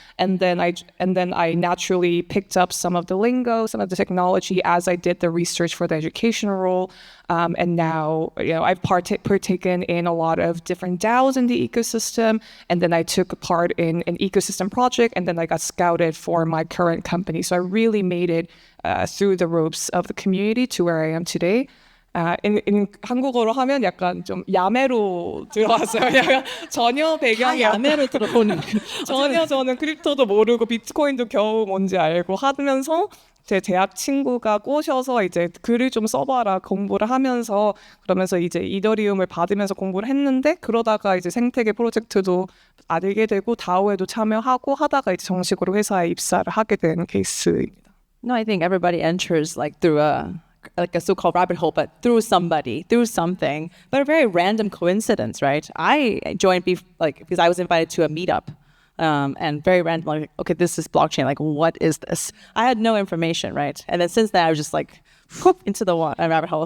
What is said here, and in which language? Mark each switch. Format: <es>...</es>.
<en>And then I naturally picked up some of the lingo, some of the technology as I did the research for the educational role. And now, I've partaken in a lot of different DAOs in the ecosystem, and then I took part in an ecosystem project, and then I got scouted for my current company. So I really made it through the ropes of the community to where I am today.</en> <ko>In 한국어로 하면 약간 좀 야매로 들어왔어요. 전혀 배경이 야매로 들어오는 전혀 저는 크립토도 모르고 비트코인도 겨우 뭔지 알고 하면서 제 대학 친구가 꼬셔서 이제 글을 좀 써봐라 공부를 하면서 그러면서 이제 이더리움을 받으면서 공부를 했는데 그러다가 이제 생태계 프로젝트도 알게 되고 다오에도 참여하고 하다가 이제 정식으로 회사에 입사를 하게 된 케이스입니다.</ko> <en>No, I think everybody enters like through a like a so-called rabbit hole, but through somebody, through something, but a very random coincidence, right? I joined because I was invited to a meetup, and very random, like, okay, this is blockchain. Like, what is this? I had no information, right? And then since then, I was just like, whoop, into the rabbit hole.</en>